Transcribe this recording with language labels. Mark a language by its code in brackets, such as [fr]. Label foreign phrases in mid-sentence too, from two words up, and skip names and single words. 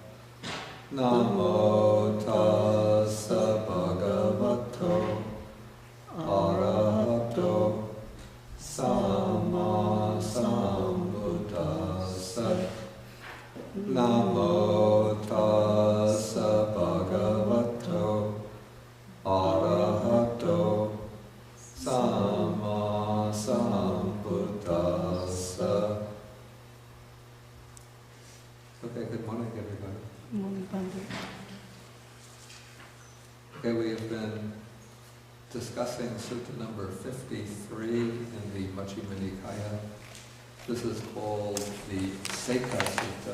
[pi] Namo tassa bhagavato arahato samma sambuddhassa. Namo tassa bhagavato arahato samma sambuddhassa. [en] Okay, good morning everybody. Good morning, Pandit. Okay, we have been discussing Sutta number 53 in the Majjhima Nikaya. This is called the Sekha-patipada.